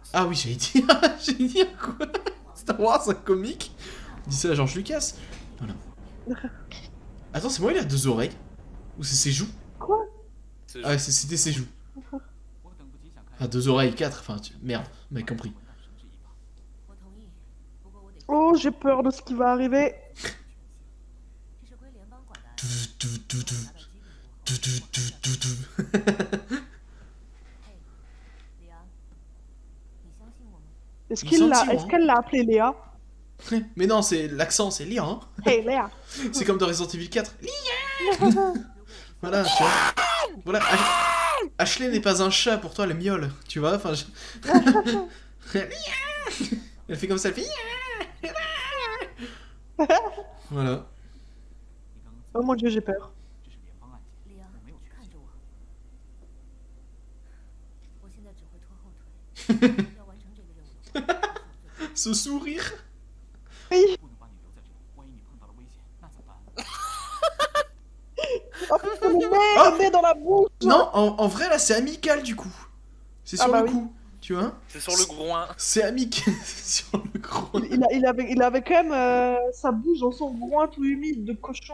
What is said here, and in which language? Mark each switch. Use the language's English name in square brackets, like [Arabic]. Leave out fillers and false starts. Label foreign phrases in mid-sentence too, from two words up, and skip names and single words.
[French] Ah oui, j'allais dire, j'allais dire quoi? Star Wars, un comique? Dis ça à George Lucas. Voilà. Attends, c'est moi, il a 2 oreilles? Ou c'est ses joues? Quoi? C'est Ah, c'était ses joues. Ah, 2 oreilles, 4, enfin, merde, vous m'avez compris. [Chinese] 我同意，不过我得。 [French] Oh, j'ai peur de ce qui va arriver. [Chinese] 这是归联邦管的案李昂，你相信我吗？ [French] Est-ce Il qu'il sent l'a, petit, est-ce hein. qu'elle l'a appelé Léa? Mais non, c'est l'accent, c'est Lia, hein. Hey Léa. C'est comme dans Resident Evil 4. Lia. Voilà, tu vois. Voilà, Ashley n'est pas un chat, pour toi, elle miaule, tu vois, enfin... Elle fait comme ça, elle fait... Voilà. Oh mon dieu, j'ai peur. [Chinese] 李昂，看着我。我现在只会拖后腿。要完成这个任务的话，这是我最 [French] Ce sourire. Oui. [Chinese] 不能把你留在这里，万一你碰到了危险，那怎么办？ [French] Oh putain, le nez dans la bouche. Non, en vrai, là, c'est amical, du coup. C'est sur Ah bah le oui. coup, tu vois. C'est sur le groin. C'est amical sur le groin. Il avait quand même sa bouche dans son groin tout humide de cochon.